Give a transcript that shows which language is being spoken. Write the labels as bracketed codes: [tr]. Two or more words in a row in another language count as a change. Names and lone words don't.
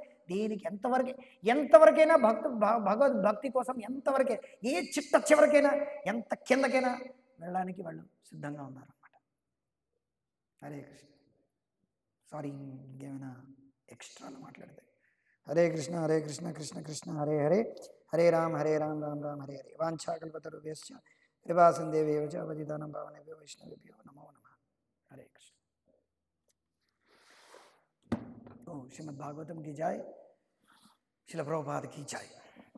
[te] దీనికి ఎంతవరకైనా భగవద్ భక్తి కోసం ఎంతవరకే, ఏ చిట్ట చివరికైనా, ఎంత కిందకైనా వెళ్ళడానికి వాళ్ళు సిద్ధంగా ఉన్నారు. [sa] హరే కృష్ణ. [te] సారీ ఇంకేమైనా ఎక్స్ట్రాలు మాట్లాడితే. [sa] హరే కృష్ణ కృష్ణ కృష్ణ హరే హరే, హరే రామ రామ రామ హరే హరే. వాంఛాకల్పతరుభ్యశ్చ కృపా సింధుభ్యో చ పతితానాం పావనేభ్యో వైష్ణవేభ్యో నమో నమః. హరే కృష్ణ. [hi] శ్రీమద్ భాగవతం की जय, श्रील प्रभुपाद की जय.